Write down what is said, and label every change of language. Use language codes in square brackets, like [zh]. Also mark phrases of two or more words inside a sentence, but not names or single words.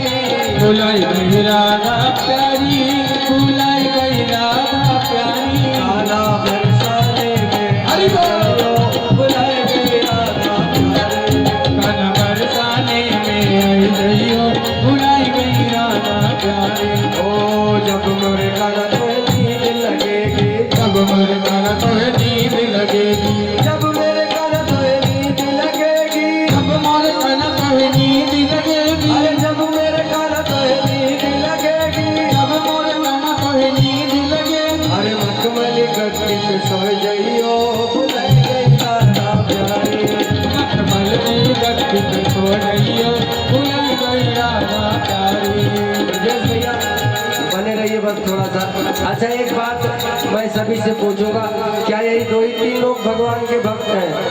[bra] बुलाई गई राधा प्यारी, बुलाई गई राधा प्यारी, काना बरसाने में हरि बोल। बुलाई गई राधा प्यारी, काना बरसाने में आई जइयो बुलाई गई राधा प्यारी, ओ जब मोरे काना तोहे नींद लगेगी, जब मेरे काना तोहे नींद लगेगी, जब मेरे काना तोहे नींद लगेगी, जब मोरे काना तोहे नींद लगेगी, अरे जब मेरे काना तोहे नींद लगेगी, जब मोरे काना तोहे नींद लगेगी, अरे मखमली गद्दी पे सो जइयो बुलाई गई राधा प्यारी, मखमल में गद्दी पे सो जइयो बुलाई गई राधा प्यारी। [hi] ब्रजेश भैया बने रहिए बस थोड़ा सा। अच्छा एक बात मैं सभी से पूछूंगा, क्या यही दो ही तीन लोग भगवान के भक्त हैं?